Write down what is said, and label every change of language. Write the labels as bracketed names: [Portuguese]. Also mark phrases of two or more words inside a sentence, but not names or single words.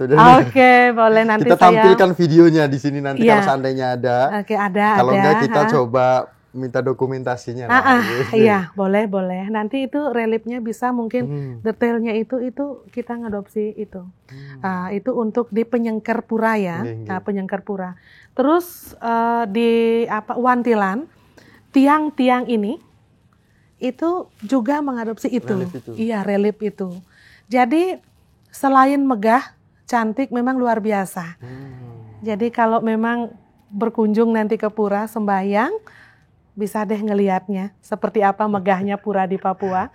[Indonesian] Oke, boleh nanti Kita saya. tampilkan videonya di sini nanti Iya. kalau seandainya ada. Oke, ada. Kalau enggak kita ha. coba minta dokumentasinya lah. gitu. Iya, boleh. Nanti itu reliefnya bisa mungkin detailnya itu kita ngadopsi itu. Itu untuk di Penyengker Pura ya, Nggih. Penyengker Pura. Terus di Wantilan, tiang-tiang ini itu juga mengadopsi itu. Relief itu. Iya, relief itu. Jadi selain megah, cantik memang luar biasa. Jadi kalau memang berkunjung nanti ke pura sembahyang, bisa deh ngelihatnya seperti apa megahnya pura di Papua.